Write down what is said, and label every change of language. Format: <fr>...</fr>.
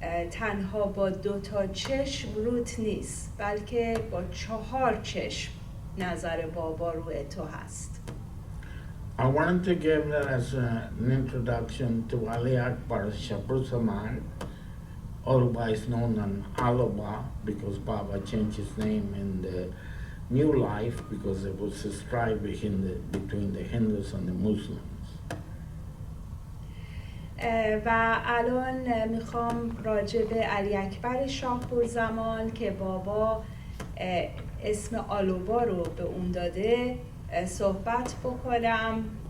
<fa>تنها با 2 چشم روت نیست، بلکه با 4 چشم نظر بابا روی تو هست.</fa> <en>I wanted to give that as an introduction to Ali Akbar Shabrussaman, otherwise known as Alaba, because Baba changed his name in the New Life because it was a strife between the Hindus and the Muslims.</en> <fa>و الان میخوام راجع به علی اکبر شاهپورزمان که بابا اسم آلوبا رو به اون داده صحبت بکنم.</fa>